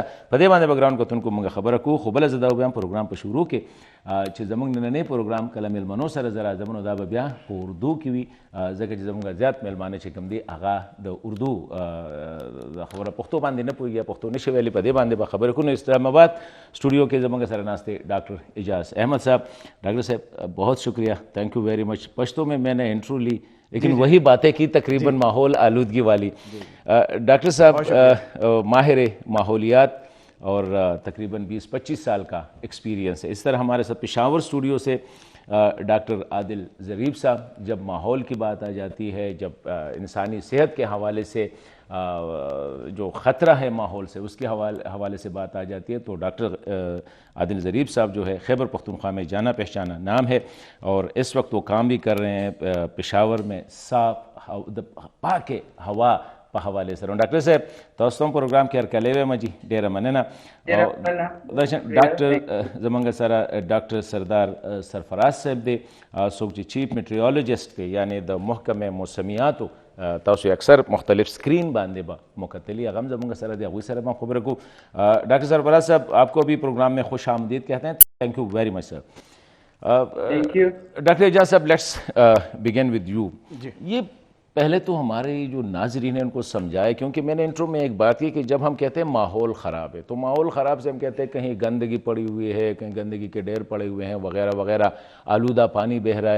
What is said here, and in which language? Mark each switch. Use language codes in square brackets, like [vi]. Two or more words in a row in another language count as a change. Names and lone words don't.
[ps] په دې باندې به ګرانو کتونکو مونږ خبره کوو. خو بله زه دا ووایم پروګرام په شروع کې چې زموږ نننی پروګرام کله میلمنو سره زه راځم نو دا به بیا په اردو کې وي ځکه چې زموږ زیات میلمانه چې کوم دي هغه د اردو د خبره پښتو باندې نه پوهېږي، پښتو نشي ویلی. په دې باندې به خبرې کوو. [ur] اسلام آباد اسٹوڈیو کے زمانہ سر ناستے ڈاکٹر اعجاز احمد صاحب. ڈاکٹر صاحب بہت شکریہ، [en] Thank you very much. [ur] پشتو میں نے انٹرو لی لیکن وہی باتیں کی تقریباً ماحول آلودگی والی. ڈاکٹر صاحب ماہر ماحولیات اور تقریباً 20-25 سال کا ایکسپیرینس ہے. اس طرح ہمارے ساتھ پشاور اسٹوڈیو سے ڈاکٹر عادل ظریف صاحب. جب ماحول کی بات آ جاتی ہے، جب انسانی صحت کے حوالے سے جو خطرہ ہے ماحول سے اس کے حوالے سے بات آ جاتی ہے تو ڈاکٹر عادل ظریف صاحب جو ہے خیبر پختونخوا میں جانا پہچانا نام ہے اور اس وقت وہ کام بھی کر رہے ہیں پشاور میں صاف پاک ہوا [ps] په حواله سره. ډاکټر صاحب تاسو هم پروګرام کې هرکلی وایم جي، ډېره مننه. ډاکټر زمونږ سره ډاکټر سردار سرفراز صاحب دی څوک چې [en] chief meteorologist [ps] دی یعنی د محکمې موسمیاتو تاسو اکثر مختلف سکرین باندې به مکتلی هغه هم زمونږ سره دی، هغوی سره به هم خبره کوو. [ur] ډاکٹر سرفراز صاحب آپ کو بھی پروگرام میں خوش آمدید کہتے ہیں. [en] Thank you very much sir. ڈاکٹر اعجاز صاحب Let's begin with you. [ur] یہ پہلے تو ہمارے جو ناظرین ہیں ان کو سمجھائے، کیونکہ میں نے انٹرو میں ایک بات کی کہ جب ہم کہتے ہیں ماحول خراب ہے تو ماحول خراب سے ہم کہتے ہیں کہیں گندگی پڑی ہوئی ہے، کہیں گندگی کے ڈھیر پڑے ہوئے ہیں وغیرہ وغیرہ، آلودہ پانی بہہ رہا ہے.